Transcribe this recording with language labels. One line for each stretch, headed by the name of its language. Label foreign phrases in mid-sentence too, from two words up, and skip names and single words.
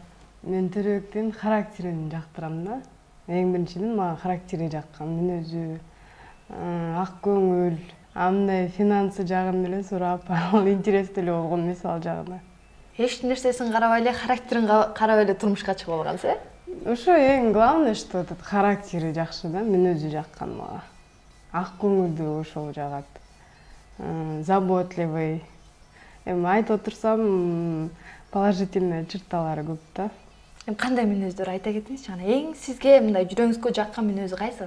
Kyrgyz: Мен Төрөктүн характерин жактырам да. Эң биринчиден мага характери жаккан, мүнөзү ак көңүл, андай финансы жагын эле сурап, ал интерестүү эле болгон эмес ал жагына. Эч нерсесин карабай эле характерин карап эле турмушка чыгып алгансыз, э? Ошо эң
Russian: главное, что этот
Kyrgyz: характери жакшы да, мүнөзү жаккан мага. Ак көңүлдүү ошол жагат. Заботливый. Эми айтып отурсам, положительный черталары көп да. Эми кандай мүнөздөр айта кетиңизчи? Ана эң сизге мындай жүрөгүңүзгө жаккан мүнөзү кайсы?